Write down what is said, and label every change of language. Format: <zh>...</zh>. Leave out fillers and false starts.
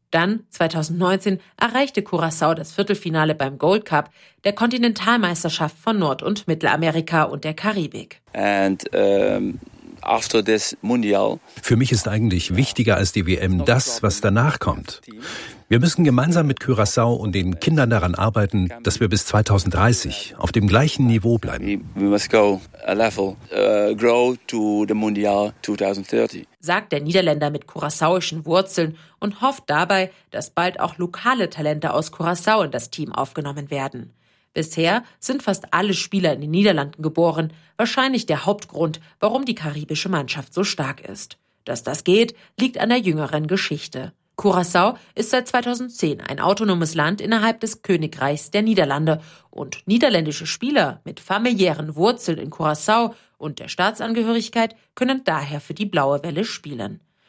<de>Dann, 2019, erreichte Curaçao das Viertelfinale beim Gold Cup, der Kontinentalmeisterschaft von Nord- und Mittelamerika und der Karibik.</de> <en>And after this Mundial.</en> <de>Für mich ist eigentlich wichtiger als die WM das, was danach kommt. Wir müssen gemeinsam mit Curaçao und den Kindern daran arbeiten, dass wir bis 2030 auf dem gleichen Niveau bleiben.</de> <en>We must go a level, grow to the Mundial 2030.</en> <de>Sagt der Niederländer mit curaçaoischen Wurzeln und hofft dabei, dass bald auch lokale Talente aus Curaçao in das Team aufgenommen werden. Bisher sind fast alle Spieler in den Niederlanden geboren, wahrscheinlich der Hauptgrund, warum die karibische Mannschaft so stark ist. Dass das geht, liegt an der jüngeren Geschichte. Curaçao ist seit 2010 ein autonomes Land innerhalb des Königreichs der Niederlande und niederländische Spieler mit familiären Wurzeln in Curaçao und der Staatsangehörigkeit können daher für die Blaue Welle spielen.</de>